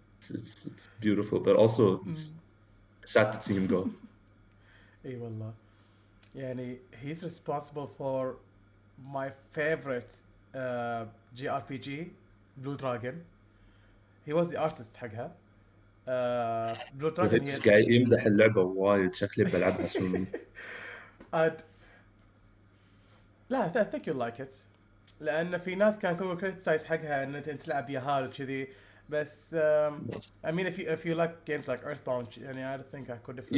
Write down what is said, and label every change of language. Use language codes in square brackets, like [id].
[en] It's beautiful but also it's sad to see him go. [ar] اي والله. [en] يعني he's responsible for my favorite JRPG Blue Dragon. He was the artist حقها. Blue Dragon وهيتس [ar] هي قاعد يمدح اللعبة وايد شكلي بلعبها soon. [en] I'd... لا I think you'll like it. [ar] لأن في ناس كانوا يسووا criticize حقها إن أنت تلعب ياهال وكذي. [en] بس I mean if you like games like Earthbound يعني I think I could definitely